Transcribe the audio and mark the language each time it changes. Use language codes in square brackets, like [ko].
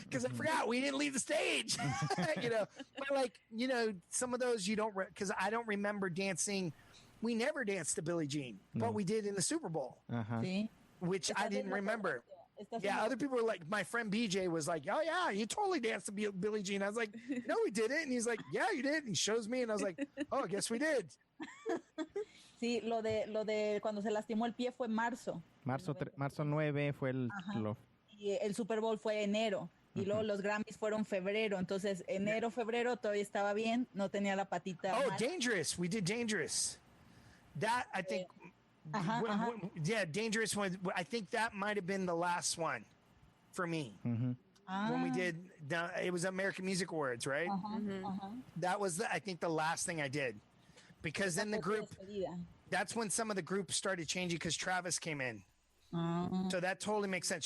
[en] Cause I forgot we didn't leave the stage, but like, some of those you don't, cause I don't remember dancing. We never danced to Billie Jean, but we did in the Super Bowl, which I didn't remember. Yeah, other people were like, my friend BJ was like, oh yeah, you totally danced to Billie Jean. I was like, no, we didn't. And he's like, yeah, you did. And he shows me, and I was like, oh, I guess we did. [es] Sí, lo de cuando se lastimó el pie fue marzo. Marzo 9 fue y el Super Bowl fue enero. Y luego los Grammys fueron febrero. Entonces, enero, febrero todavía estaba bien. No tenía la patita. [en] Oh, Dangerous. We did Dangerous. That, I think... yeah, Dangerous one. I think that might have been the last one for me. When we did, it was American Music Awards, right? That was, I think, the last thing I did. Because then the group, that's when some of the group started changing because Travis came in. So that totally makes sense.